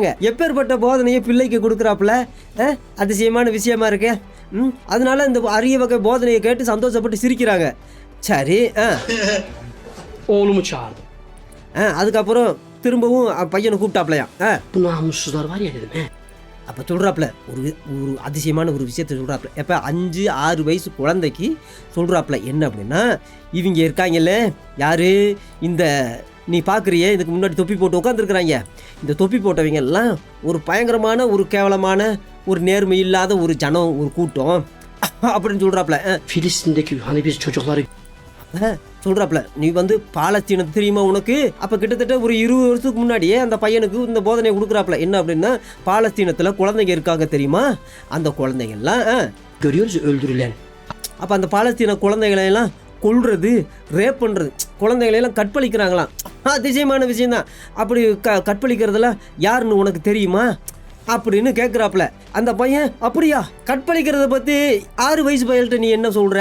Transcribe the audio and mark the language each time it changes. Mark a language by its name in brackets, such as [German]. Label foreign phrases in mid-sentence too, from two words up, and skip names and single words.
[Tamil] எப்பேற்பட்ட போதனையை பிள்ளைக்கு கொடுக்குறாப்புல, அதிசயமான விஷயமா இருக்கு. அதனால இந்த அரிய வகை போதனையை கேட்டு சந்தோஷப்பட்டு சிரிக்கிறாங்க. சரி. [Turkish] Oğlumu çağırdım. [Tamil] அதுக்கப்புறம் திரும்பவும் பையனை கூப்பிட்டாப்லையா. [Turkish] Bu namussuzlar var ya dedim. [Tamil] அப்போ சொல்கிறாப்புல ஒரு அதிசயமான ஒரு விஷயத்த சொல்கிறாப்புல. எப்போ 5-6 வயசு குழந்தைக்கு சொல்கிறாப்புல. என்ன அப்படின்னா, இவங்க இருக்காங்கல்ல யார், இந்த நீ பார்க்குறியே இதுக்கு முன்னாடி தொப்பி போட்டு உட்காந்துருக்குறாங்க, இந்த தொப்பி போட்டவங்க எல்லாம் ஒரு பயங்கரமான ஒரு கேவலமான ஒரு நேர்மை இல்லாத ஒரு ஜனம், ஒரு கூட்டம் அப்படின்னு சொல்கிறாப்புல. [Turkish] Filistin'deki hani biz çocukları [Tamil] சொல்கிறாப்புல. நீ வந்து பாலஸ்தீனத்தை தெரியுமா உனக்கு? அப்போ கிட்டத்தட்ட ஒரு 20 வருஷத்துக்கு முன்னாடியே அந்த பையனுக்கு இந்த போதனை கொடுக்குறாப்புல. என்ன அப்படின்னா, பாலஸ்தீனத்தில் குழந்தைங்க இருக்காங்க தெரியுமா, அந்த குழந்தைங்கள்லாம் [Turkish] görüyoruz öldürülen. [Tamil] அப்போ அந்த பாலஸ்தீன குழந்தைகளையெல்லாம் கொல்றது, ரேப் பண்ணுறது, குழந்தைகளையெல்லாம் கற்பழிக்கிறாங்களாம். அதிசயமான விஷயந்தான். அப்படி கற்பழிக்கிறதெல்லாம் யாருன்னு உனக்கு தெரியுமா அப்படின்னு கேட்குறாப்புல. அந்த பையன் அப்படியா, கற்பழிக்கிறத பற்றி 6 வயசு பையன்கிட்ட நீ என்ன சொல்கிற?